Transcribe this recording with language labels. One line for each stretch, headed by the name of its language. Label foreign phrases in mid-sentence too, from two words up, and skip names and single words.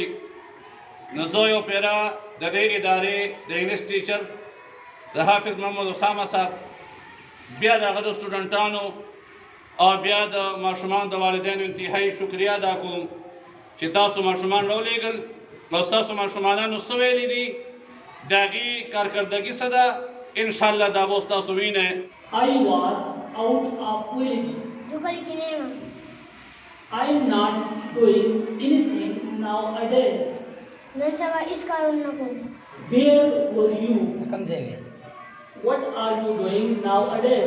Pashto: نو زه یو پیره د دې ادارې د
English: English teacher
Pashto: د حافظ محمد اسامه صاحب، بیا د هغه د سټوډنټانو او بیا د ماشومانو د والدینو انتهایی شکریه ادا کوم چې تاسو ماشومان راولېږل او ستاسو ماشومانانو څه ویلي دي د هغې کارکردګي څه ده، انشاءالله دا به اوس تاسو وینئ.
English: I was out of village. I am not doing anything nowadays. Where were you? What are you doing nowadays?